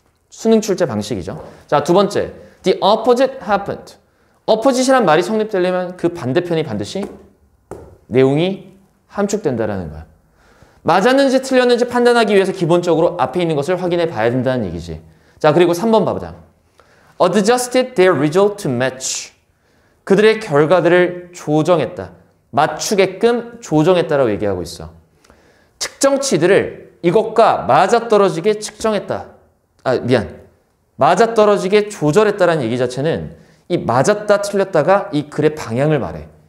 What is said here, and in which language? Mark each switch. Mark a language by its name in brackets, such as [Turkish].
[Korean] 수능 출제 방식이죠. 자, 두 번째. [English] The opposite happened. [Korean] opposite이란 말이 성립되려면 그 반대편이 반드시 내용이 함축된다는 거야. 맞았는지 틀렸는지 판단하기 위해서 기본적으로 앞에 있는 것을 확인해 봐야 된다는 얘기지. 자, 그리고 3번 봐보자. [English] Adjusted their result to match. [Korean] 그들의 결과들을 조정했다. 맞추게끔 조정했다라고 얘기하고 있어. 측정치들을 이것과 맞아떨어지게 측정했다. 맞아떨어지게 조절했다라는 얘기 자체는 이 맞았다 틀렸다가 이 글의 방향을 말해.